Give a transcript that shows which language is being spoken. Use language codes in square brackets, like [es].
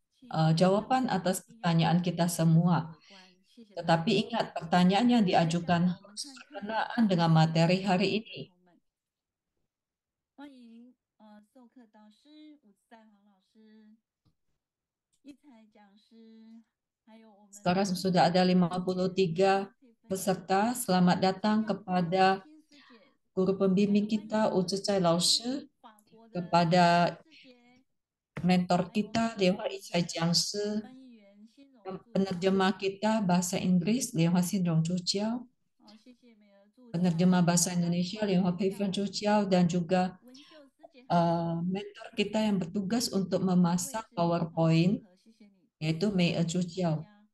[id] jawaban atas pertanyaan kita semua. Tetapi ingat, pertanyaan yang diajukan harus berkenaan dengan materi hari ini. [zh] 欢迎授课导师伍在黄老师、一才讲师，还有我们 [id] Sekarang sudah ada 53 peserta. Selamat datang kepada guru pembimbing kita, Uzucai Laoshi, kepada mentor kita, Dewa Ichai Jiangshi, penerjemah kita bahasa Inggris, Dewa Sindrong Chuchiao, penerjemah bahasa Indonesia, Dewa Peifen Chuchiao, dan juga mentor kita yang bertugas untuk memasang PowerPoint, yaitu Mei Chuchiao.